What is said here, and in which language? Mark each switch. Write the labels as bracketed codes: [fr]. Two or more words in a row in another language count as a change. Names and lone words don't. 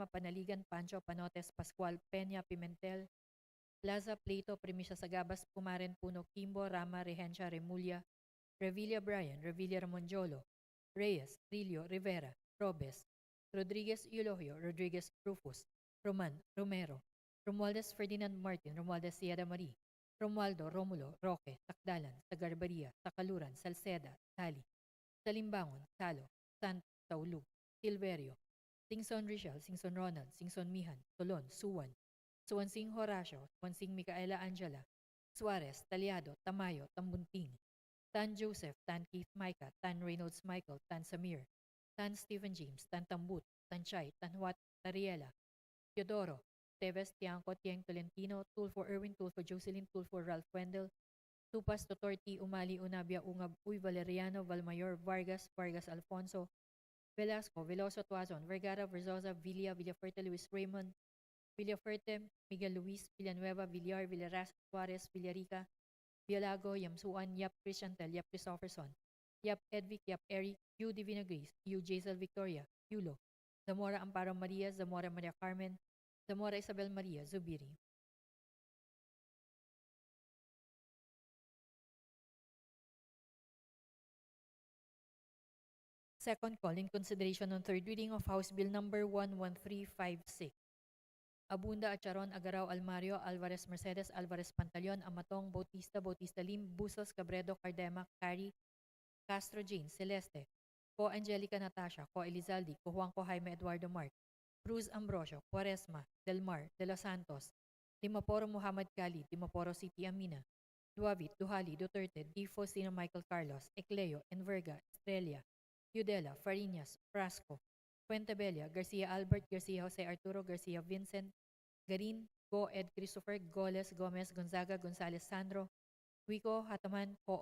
[en] Panaligan, Pancho, Panotes, Pascual, Peña, Pimentel, Plaza, Plato, Primisya Sagabas, Pumaren, Puno, Kimbo, Rama, Regencia, Remulla, Revilla Brian, Revilla Ramonjolo, Reyes, Rillo, Rivera, Robes, Rodriguez Eulogio, Rodriguez Rufus, Roman, Romero, Romualdez Ferdinand Martin, Romualdez Sierra Marie, Romualdo, Romulo, Roque, Takdalan, Sagarbaria, Sakaluran, Salceda, Sali, Salimbangon, Salo, Santos, Taulug, Silverio, Singson Richel, Singson Ronald, Singson Mihan, Tolon, Suwan, Suwansing Horacio, Suwansing Micaela Angela, Suarez, Taliado, Tamayo, Tambunting, Tan Joseph, Tan Keith Micah, Tan Reynolds Michael, Tan Samir, Tan Stephen James, Tan Tambut, Tan Chay, Tan Huat, Tariela, Teodoro, Teves, Tiangco, Tieng Tolentino, Tulfo Erwin, Tulfo Jocelyn, Tulfo Ralph Wendell, Tupas, Totorti, Umali, Unabia, Ungab, Uy, Valeriano, Valmayor, Vargas, Vargas Alfonso, Velasco, Veloso, Tuazon, Vergara, Verzosa, Villa, Villafuerte, Luis Raymond, Villafuerte, Miguel Luis, Villanueva, Villar, Villaras, Suarez, Villarica, Bialago, Yamsuan, Yap Christiantel, Yap Christopherson, Yap Edvic, Yap Eric, Yu Divina Grace, Yu Jaisal Victoria, Yulo, Zamora Amparo Maria, Zamora Maria Carmen, Zamora Isabel Maria, Zubiri. Second call in consideration on third reading of House Bill number 11356. Abunda, Acharon, Agaraw, Almario, Alvarez Mercedes, Alvarez Pantaleon, Amatong, Bautista, Bautista Lim, Bustos, Cabredo, Cardema, Cari, Castro Jane, Celeste, Co Angelica Natasha, Co Elizalde, Co Juanco Jaime Eduardo Mark, Cruz Ambrosio, Quaresma, Del Mar, De Los Santos, Dimaporo Muhammad Khalid, Dimaporo City Amina, Duavit, Duhali, Duterte, D. Faustino Michael Carlos, Ecleo, Enverga, Estrella, Udela, Farinas, Frasco, Fuentebella, Garcia Albert, Garcia Jose Arturo, Garcia Vincent, Garin, Go Ed Christopher, Goles, Gomez, Gonzaga, Gonzalez Sandro, Wico, Hataman, Co